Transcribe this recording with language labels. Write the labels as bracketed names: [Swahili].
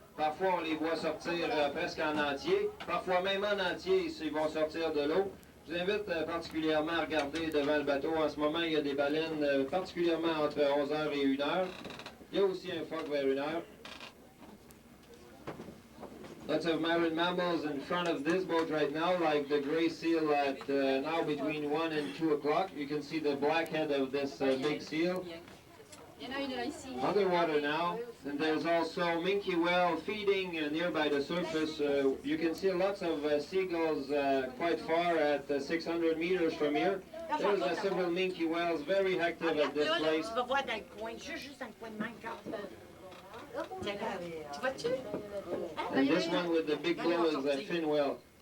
[French] Parfois, on les voit sortir presque en entier. Parfois, même en entier, ils vont sortir de l'eau. Je vous invite particulièrement à regarder devant le bateau. En ce moment, il y a des baleines particulièrement entre 11h et 1h. Il y a aussi un phoque vers 1h. [English] Lots of marine mammals in front of this boat right now, like the gray seal at now between 1 and 2 o'clock. You can see the black head of this big seal. underwater now. And there's also minke whale feeding nearby the surface. You can see lots of seagulls quite far at 600 meters from here. There's several minke whales very active at this place. [French] Tu vas voir dans le coin, juste dans le coin de même, Carl. Tiens, tu vois-tu? [English] And this one with the big bill is a fin whale.